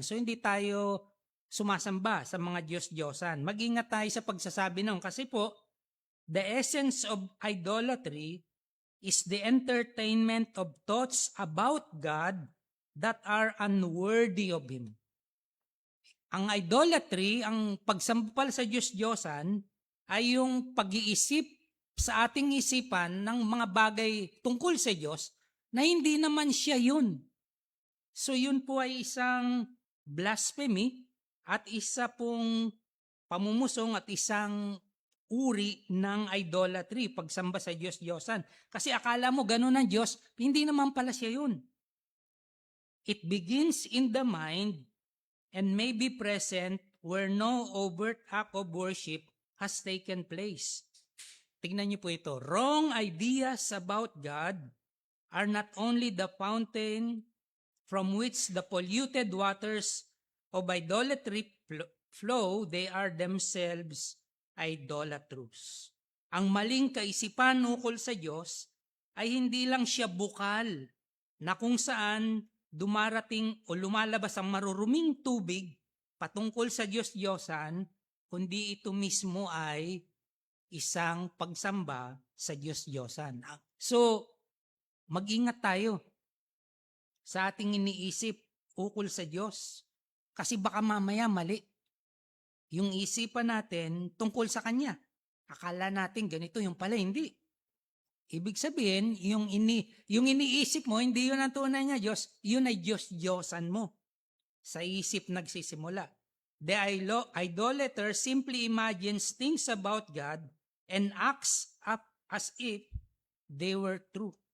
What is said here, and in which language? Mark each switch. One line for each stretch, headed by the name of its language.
Filipino: So, hindi tayo sumasamba sa mga Diyos-Diyosan. Mag-ingat tayo sa pagsasabi nun. Kasi po,
English: the essence of idolatry is the entertainment of thoughts about God that are unworthy of Him.
Filipino: Ang idolatry, ang pagsambal sa Diyos-Diyosan, ay yung pag-iisip sa ating isipan ng mga bagay tungkol sa Diyos na hindi naman siya yun. So yun po ay isang blasphemy at isa pong pamumusong at isang uri ng idolatry, pagsamba sa Diyos-Diyosan. Kasi akala mo ganun ang Diyos, hindi naman pala siya yun.
English: It begins in the mind and may be present where no overt act of worship has taken place.
Filipino: Tingnan niyo po ito.
English: Wrong ideas about God are not only the fountain from which the polluted waters of idolatry flow, they are themselves idolatrous.
Filipino: Ang maling kaisipan ukol sa Diyos ay hindi lang siya bukal na kung saan dumarating o lumalabas ang maruruming tubig patungkol sa Diyos-Diyosan, kundi ito mismo ay isang pagsamba sa Diyos-Diyosan. So, mag-ingat tayo sa ating iniisip ukol sa Diyos. Kasi baka mamaya mali yung isipan natin tungkol sa Kanya. Akala natin ganito, yung pala hindi. Ibig sabihin, yung iniisip mo, hindi yun ang tunay na Diyos, yun ay Diyos-Diyosan mo. Sa isip nagsisimula.
English: The idolater simply imagines things about God and acts up as if they were true.